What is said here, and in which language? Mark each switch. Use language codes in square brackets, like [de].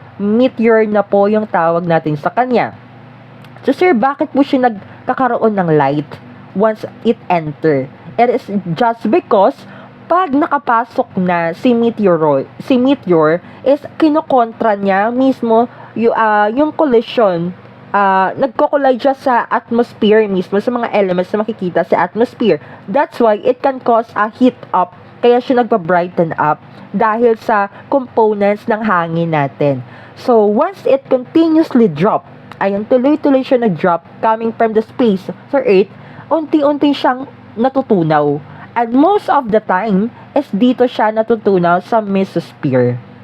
[tl] Meteor na po yung tawag natin sa kanya. So sir, bakit po siya nagkakaroon ng light [en] once it enter? It is just because [tl] pag nakapasok na si meteor is kinokontra niya mismo yung collision. Nagko-collide siya sa atmosphere mismo, sa mga elements na makikita sa atmosphere. [en] That's why it can cause a heat up. [tl] Kaya siya nagpa-brighten up dahil sa components ng hangin natin. So, [en] once it continuously drop, [tl] ayun, tuloy-tuloy siya nag-drop [en] coming from the space [tl] sa Earth, unti-unti siyang natutunaw. [en] And most of the time, [tl] is dito siya natutunaw sa mesosphere.